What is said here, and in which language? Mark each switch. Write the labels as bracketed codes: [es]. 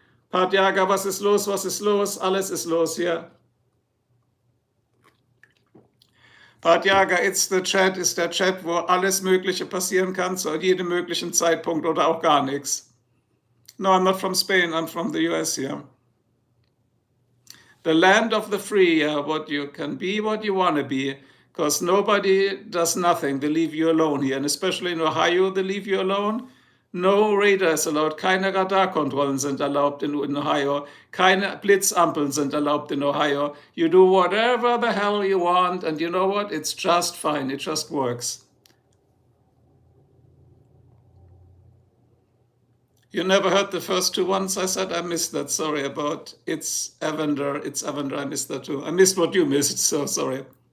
[de] Partjager, was ist los, Alles ist los hier. Partjager, [en] it's the chat, [de] ist der Chat, wo alles Mögliche passieren kann, zu jedem möglichen Zeitpunkt oder auch gar nichts. [en] No, I'm not from Spain, I'm from the US here. The land of the free, what you can be, what you want to be. Because nobody does nothing, they leave you alone here. And especially in Ohio, they leave you alone. No radar is allowed, [de] keine Radarkontrollen sind erlaubt in Ohio, keine Blitzampeln sind erlaubt in Ohio. [en] You do whatever the hell you want, and you know what? It's just fine, it just works. You never heard the first 2 ones I said? I missed that, sorry about It's Evander, I missed that too. I missed what you missed, so sorry.